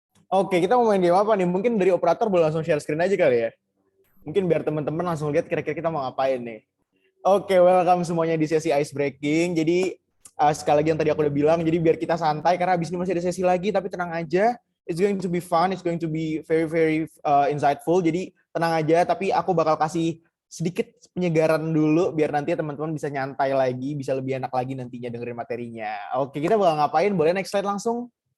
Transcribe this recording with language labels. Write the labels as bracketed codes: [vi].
[id] Oke, kita mau main game apa nih? Mungkin dari operator boleh langsung share screen aja kali ya? Mungkin biar teman-teman langsung lihat kira-kira kita mau ngapain nih. Oke, welcome semuanya di sesi ice breaking. Jadi sekali lagi yang tadi aku udah bilang, jadi biar kita santai karena habis ini masih ada sesi lagi, tapi tenang aja. [en] It's going to be fun, it's going to be very very insightful. [id] Jadi tenang aja, tapi aku bakal kasih sedikit penyegaran dulu biar nanti teman-teman bisa nyantai lagi, bisa lebih enak lagi nantinya dengerin materinya. Oke, kita bakal ngapain? Boleh next slide langsung?